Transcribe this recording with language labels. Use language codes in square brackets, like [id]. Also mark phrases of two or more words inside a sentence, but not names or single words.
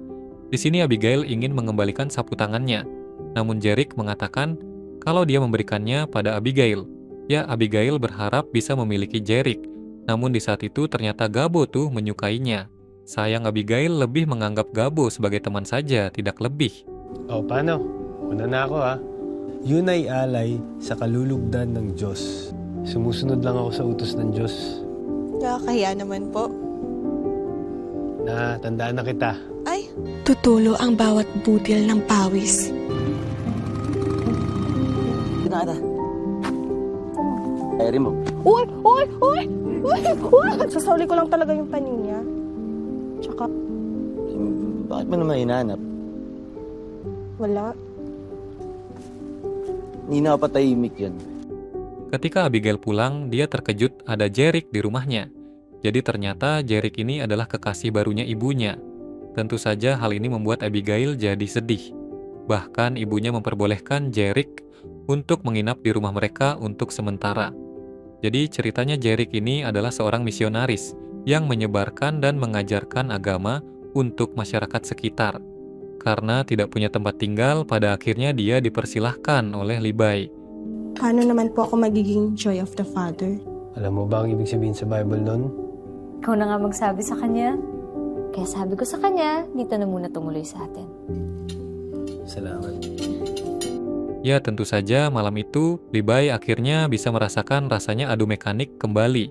[id] Di sini Abigail ingin mengembalikan sapu tangannya, namun Jeric mengatakan kalau dia memberikannya pada Abigail. Ya, Abigail berharap bisa memiliki Jeric, namun di saat itu ternyata Gabo tuh menyukainya. Sayang Abigail lebih menganggap Gabo sebagai teman saja, tidak lebih. [tl] O, paano? Una na ako Yun ay alay sa kalulugdan ng Diyos. Sumusunod lang ako sa utos ng Diyos. Nakakahiya naman po. Tandaan na kita. Ay, tutulo ang bawat butil ng pawis. Pinakita. Diary mo. Uy! Uy! Uy! Uy! Uy! Sasauli ko lang talaga yung panin niya. Tsaka, Bakit mo naman hinahanap? wala. Hindi nakapatahimik yan. [id] Ketika Abigail pulang, dia terkejut ada Jerick di rumahnya. Jadi ternyata Jerick ini adalah kekasih barunya ibunya. Tentu saja hal ini membuat Abigail jadi sedih. Bahkan ibunya memperbolehkan Jerick untuk menginap di rumah mereka untuk sementara. Jadi ceritanya Jerick ini adalah seorang misionaris yang menyebarkan dan mengajarkan agama untuk masyarakat sekitar. Karena tidak punya tempat tinggal, pada akhirnya dia dipersilahkan oleh Libay. [tl] Paano naman po ako magiging [en] joy of the father? [tl] Alam mo ba ang ibig sabihin sa Bible nun? Ikaw na nga magsabi sa kanya. Kaya sabi ko sa kanya, dito na muna tumuloy sa atin. Salamat. [id] Ya tentu saja malam itu, Libay akhirnya bisa merasakan rasanya adu mekanik kembali.